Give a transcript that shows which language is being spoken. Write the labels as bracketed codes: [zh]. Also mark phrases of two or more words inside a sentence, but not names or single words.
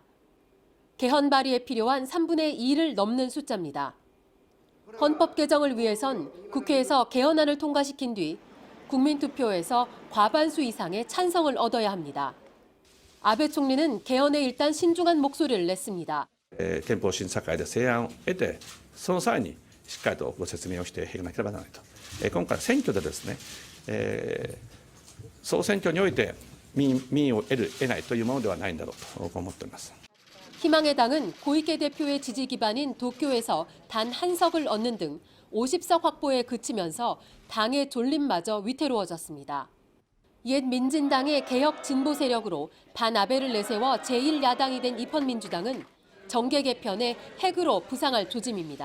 [ko] 개헌 발의에 필요한 3분의 2를 넘는 숫자입니다. 헌법 개정을 위해선 국회에서 개헌안을 통과시킨 뒤 국민투표에서 과반수 이상의 찬성을 얻어야 합니다. 아베 총리는 개헌에 일단 신중한 목소리를 냈습니다. [ja] 憲法審査会で成案を得て、その際にしっかりとご説明をしていかなければならないと。今回選挙でですね、総選挙において民意を得ないというものではないんだろうと思っております。 [ko] 희망의 당은 고이케 대표의 지지 기반인 도쿄에서 단 한 석을 얻는 등 50석 확보에 그치면서 당의 존립마저 위태로워졌습니다. 옛 민진당의 개혁 진보 세력으로 반아베를 내세워 제1야당이 된 입헌민주당은 정계 개편에 핵으로 부상할 조짐입니다.